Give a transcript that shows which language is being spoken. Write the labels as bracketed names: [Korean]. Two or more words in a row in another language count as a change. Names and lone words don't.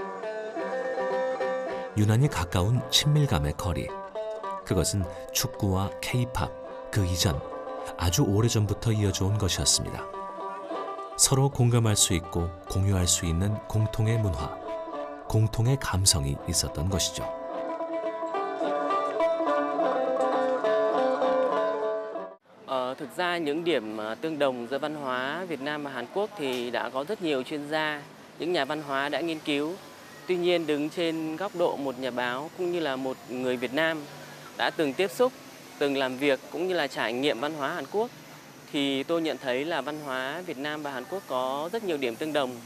[Korean] 유난히 가까운 친밀감의 거리. 그것은 축구와 K-팝, 그 이전 아주 오래전부터 이어져 온 것이었습니다. 서로 공감할 수 있고 공유할 수 있는 공통의 문화, 공통의 감성이 있었던 것이죠. [Vietnamese] Thực ra những điểm tương đồng giữa văn hóa Việt Nam và Hàn Quốc thì đã có rất nhiều chuyên gia, những nhà văn hóa đã nghiên cứu. Tuy nhiên đứng trên góc độ một nhà báo cũng như là một người Việt Nam đã từng tiếp xúc, từng làm việc cũng như là trải nghiệm văn hóa Hàn Quốc thì tôi nhận thấy là văn hóa Việt Nam và Hàn Quốc có rất nhiều điểm tương đồng.